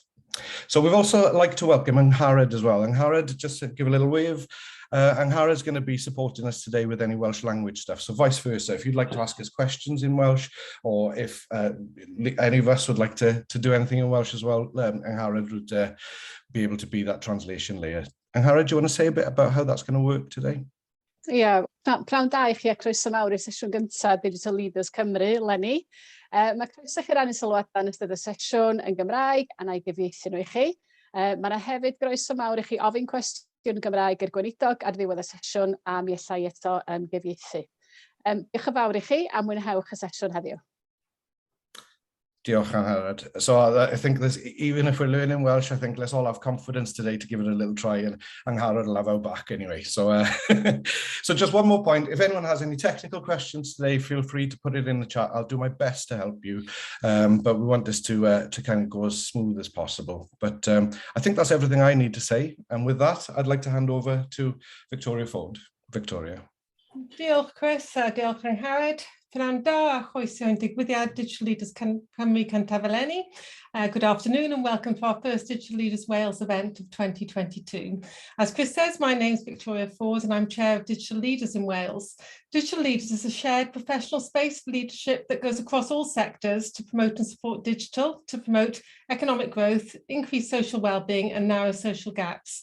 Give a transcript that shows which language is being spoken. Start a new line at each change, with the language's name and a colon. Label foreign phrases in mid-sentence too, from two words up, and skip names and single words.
English: So we've also like to welcome Angharad as well. Angharad, just to give a little wave, Angharad's going to be supporting us today with any Welsh language stuff. So vice versa, if you'd like to ask us questions in Welsh, or if any of us would like to do anything in Welsh as well, Angharad would be able to be that translation layer. Angharad, do you want to say a bit about how that's going to work today?
Welsh: Ie, pnawn da I chi a croeso mawr i'r sesiwn gyntaf Digital Leaders Cymru, Lenny. Mae croeso chi rannu sylwadau yn ystod y sesiwn yn Gymraeg a na i gyfieithu nhw i chi. Mae yna hefyd groeso mawr i chi ofyn cwestiwn Gymraeg i'r gweinidog ar ddiwedd y sesiwn a mi allai eto gyfieithu. Diolch yn fawr i chi a mwynhewch y sesiwn heddiw. Diolch, Angharad.
English: So I think there's, even if we're learning Welsh, I think let's all have confidence today to give it a little try, and Angharad will have our back anyway. So, so just one more point. If anyone has any technical questions today, feel free to put it in the chat. I'll do my best to help you, but we want this to kind of go as smooth as possible. But I think that's everything I need to say. And with that, I'd like to hand over to Victoria Ford. Victoria.
Welsh: Diolch, Chris. Diolch, Angharad. Pnawn da a chroeso i'n digwyddiad Digital Leaders Cymru cyntaf eleni.
English: Good afternoon and welcome to our first Digital Leaders Wales event of 2022. As Chris says, my name is Victoria Ford and I'm Chair of Digital Leaders in Wales. Digital Leaders is a shared professional space for leadership that goes across all sectors to promote and support digital, to promote economic growth, increase social well-being and narrow social gaps.